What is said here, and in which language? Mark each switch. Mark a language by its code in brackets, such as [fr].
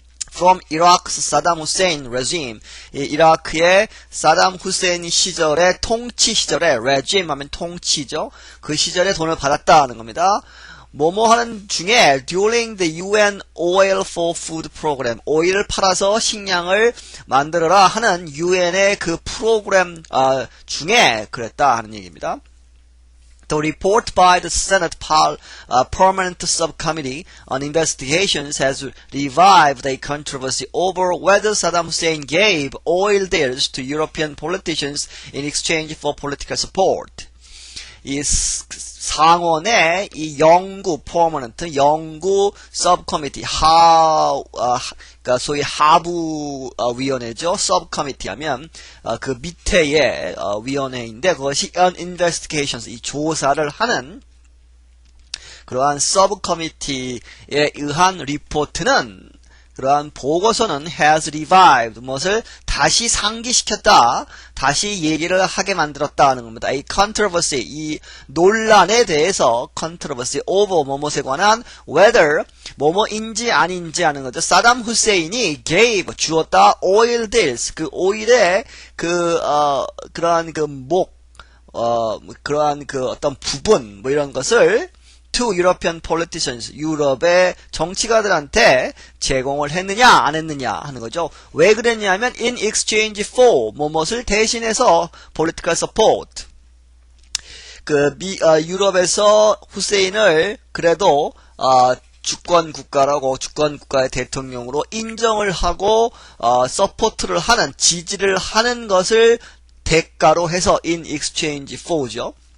[en] From Iraq's Saddam Hussein regime, [ko] 이라크의 사담 후세인 시절의 통치 시절에 regime 하면 통치죠. 그 시절에 돈을 받았다 하는 겁니다. 뭐뭐 하는 중에 [en] during the UN Oil for Food program, [ko] 오일을 팔아서 식량을 만들어라 하는 UN의 그 프로그램 중에 그랬다 하는 얘기입니다. [en] The report by the Senate Permanent Subcommittee on Investigations has revived a controversy over whether Saddam Hussein gave oil deals to European politicians in exchange for political support. [ko] 이 상원의 이 영구 퍼머넌트, 영구 서브커미티, 그러니까 소위 하부 위원회죠. 서브커미티 하면 그 밑에의 위원회인데 그것이 investigations, 이 조사를 하는 그러한 서브커미티에 의한 리포트는 그러한 보고서는 [en] has revived, [ko] 무엇을 다시 상기시켰다, 다시 얘기를 하게 만들었다 하는 겁니다. 이 controversy, 이 논란에 대해서 [en] controversy over [ko] 뭐뭐에 관한 whether 뭐뭐인지 아닌지 하는 거죠. 사담 후세인이 gave 주었다 [en] oil deals, [ko] 그 오일의 그러한 그러한 그 어떤 부분 뭐 이런 것을 [en] to European politicians, [ko] 유럽의 정치가들한테 제공을 했느냐 안 했느냐 하는 거죠. 왜 그랬냐면 [en] in exchange for [ko] 뭐뭇을 대신해서 [en] political support. [ko] 유럽에서 후세인을 그래도 주권 국가의 대통령으로 인정을 하고 서포트를 하는, 지지를 하는 것을 대가로 해서 [en] in exchange for [ko] 죠.